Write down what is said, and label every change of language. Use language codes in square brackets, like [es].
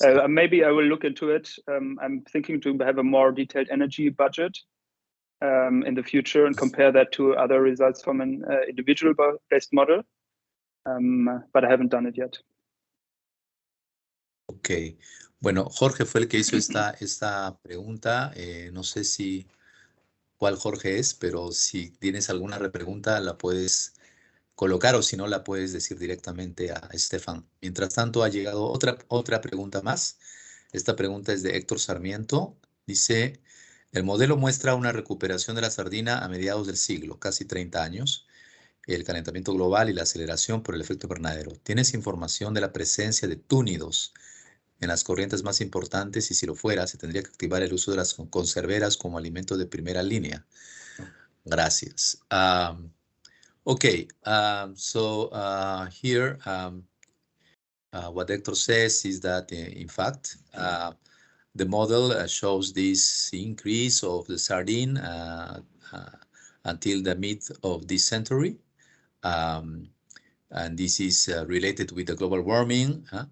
[en] Maybe I will look into it. I'm thinking to have a more detailed energy budget in the future and compare that to other results from an individual-based model. But I haven't done it yet. Ok. [es] Bueno, Jorge fue el que hizo esta pregunta. No sé cuál Jorge es, pero si tienes alguna repregunta la puedes colocar, o si no la puedes decir directamente a Stefan. Mientras tanto ha llegado otra pregunta más. Esta pregunta es de Héctor Sarmiento. Dice, el modelo muestra una recuperación de la sardina a mediados del siglo, casi 30 años, el calentamiento global y la aceleración por el efecto invernadero. ¿Tienes información de la presencia de túnidos en las corrientes más importantes? Y si lo fuera, se tendría que activar el uso de las conserveras como alimento de primera línea. Gracias. [en] Okay, so here what Hector says is that in fact the model shows this increase of the sardine until the mid of this century, and this is related with the global warming.